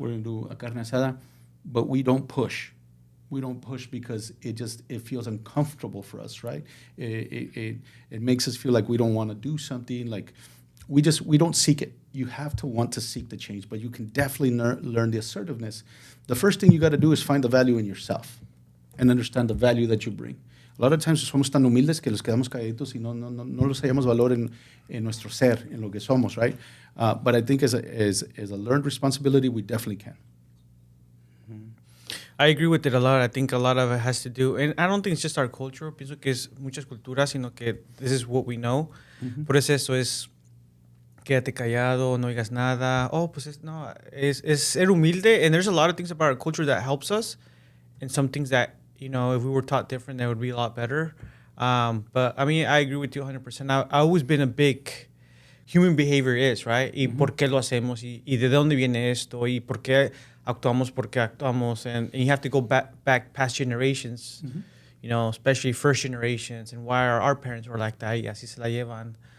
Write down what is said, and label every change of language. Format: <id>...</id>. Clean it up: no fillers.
<en>We're going to do a carne asada. But we don't push. We don't push because it feels uncomfortable for us, right? It makes us feel like we don't want to do something. Like we don't seek it. You have to want to seek the change, but you can definitely learn the assertiveness. The first thing you got to do is find the value in yourself and understand the value that you bring. A lot of times</en> <es>somos tan humildes que los quedamos calladitos y no los hallamos valor en nuestro ser, en lo que somos,</es> <en>right? But I think as a learned responsibility, we definitely can. I agree with it a lot. I think a lot of it has to do, and I don't think it's just our culture.</en> <es>Pienso que es muchas culturas, sino que</es> <en>this is what we know.</en> <es>Por eso es quédate callado, no digas nada. Oh, pues es ser humilde.</es> <en>And there's a lot of things about our culture that helps us, and some things that, you know, if we were taught different, that would be a lot better. But I mean, I agree with you 100%. I've always been a big human behavior is, right?</en> <es>Y por qué lo hacemos, y de dónde viene esto, y por qué actuamos porque actuamos,</es> <en>and you have to go back past generations, you know, especially first generations, and why our parents were like that,</en> <es>y así se la llevan.</es>